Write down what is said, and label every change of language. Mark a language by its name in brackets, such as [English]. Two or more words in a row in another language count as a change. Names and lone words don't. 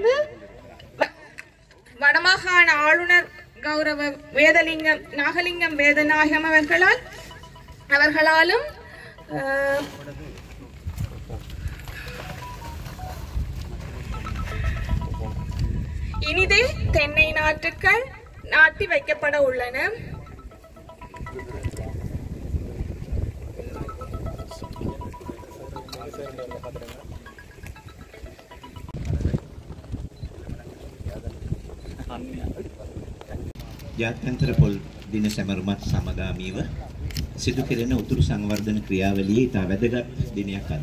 [Tamil] வடமாகாண ஆளுநர் கௌரவ நாகலிங்கம் வேதநாயகம் அவர்களாலும் இனிதே தென்னை நாற்றுக்கள் நாட்டி வைக்கப்பட உள்ளன. [Sinhala] ජාත්‍යන්තර පොල් දින සැමරුමත් සමගාමීව සිදු කෙරෙන උතුරු සංවර්ධන ක්‍රියාවලියේ ඉතා වැදගත් දිනයක් අද.